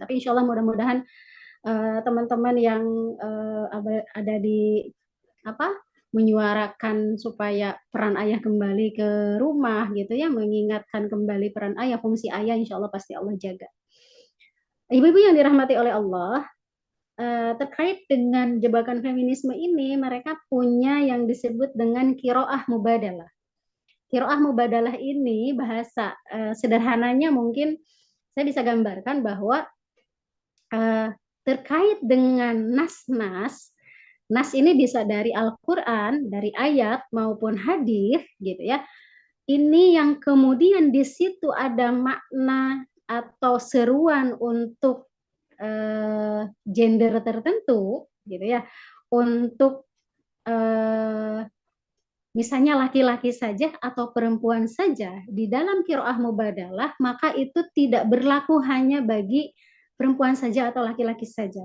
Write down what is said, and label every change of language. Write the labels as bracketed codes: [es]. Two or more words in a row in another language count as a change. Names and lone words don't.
[id] Tapi [ar] إن شاء الله [id] mudah-mudahan teman-teman yang ada di apa menyuarakan supaya peran ayah kembali ke rumah gitu ya, mengingatkan kembali peran ayah, fungsi ayah, [ar] إن شاء الله [id] pasti Allah jaga. Ibu-ibu yang dirahmati oleh Allah, terkait dengan jebakan feminisme ini, mereka punya yang disebut dengan [ar] قراءة مبادلة. قراءة مبادلة [id] ini bahasa sederhananya mungkin saya bisa gambarkan bahwa terkait dengan nas-nas, nas ini bisa dari Al-Quran, dari ayat maupun hadis gitu ya. Ini yang kemudian di situ ada makna atau seruan untuk gender tertentu gitu ya, untuk misalnya laki-laki saja atau perempuan saja di dalam [ar] قراءة مبادلة, [id] maka itu tidak berlaku hanya bagi perempuan saja atau laki-laki saja.